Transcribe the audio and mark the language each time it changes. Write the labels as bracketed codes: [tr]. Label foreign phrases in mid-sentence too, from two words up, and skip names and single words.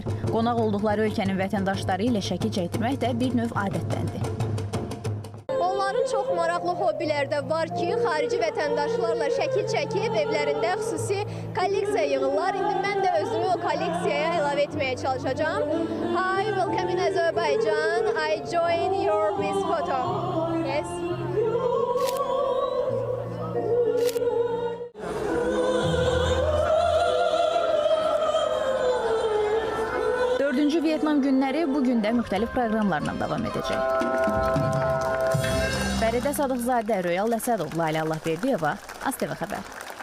[az] Qonaq olduqları ölkənin vətəndaşları ilə şəkil çəkdirmək də bir növ adətdəndir. Onların çox maraqlı hobbiləri də var ki, xarici vətəndaşlarla şəkil çəkib evlərində xüsusi kolleksiya yığırlar. İndi mən də özümü o kolleksiyaya əlavə etməyə çalışacağım. [en] Hi, welcome in Azerbaijan. I join your this photo. Yes. [az] Dördüncü Vyetnam günləri bugün də müxtəlif proqramlarla davam edəcək. Fəridə Sadıqzadə, Röyal Əsədov, Lalə Allahverdiyeva, ASTV Xəbər.